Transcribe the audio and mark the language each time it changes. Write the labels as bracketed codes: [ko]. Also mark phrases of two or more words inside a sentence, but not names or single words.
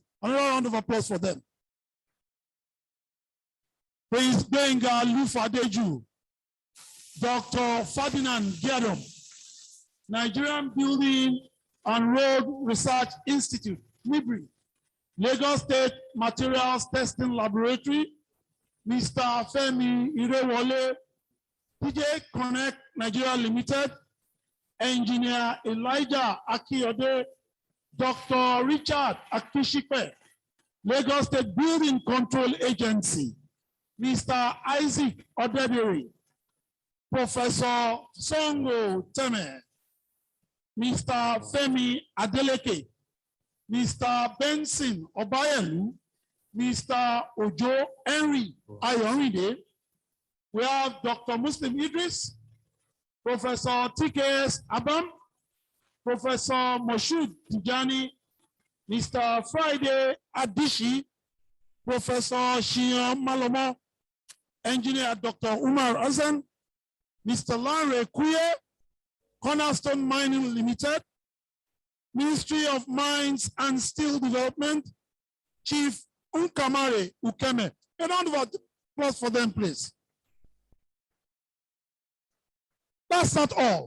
[en] Another round of applause for them. Prince Benga Lufadeju, Dr. Ferdinand Giadom, Nigerian Building and Road Research Institute, NIBRI, Lagos State Materials Testing Laboratory, Mr. Femi Irewole, TJ Connect Nigeria Limited, Engineer Elijah Akiyode, Dr. Richard Akishipe, Lagos State Building Control Agency, Mr. Isaac Odediri, Professor Songo Teme, Mr. Femi Adeleke, Mr. Benson Obayelu, Mr. Ojo Henry Ayorinde. We have Dr. Muslim Idris, Professor TKS Abam, Professor Moshood Tijani, Mr. Friday Adishi, Professor Shion Malomo, Engineer Dr. Umar Azan, Mr. Lanre Kuye, Cornerstone Mining Limited, Ministry of Mines and Steel Development, Chief Unkamare Ukeme. A round of applause for them, please. That's not all.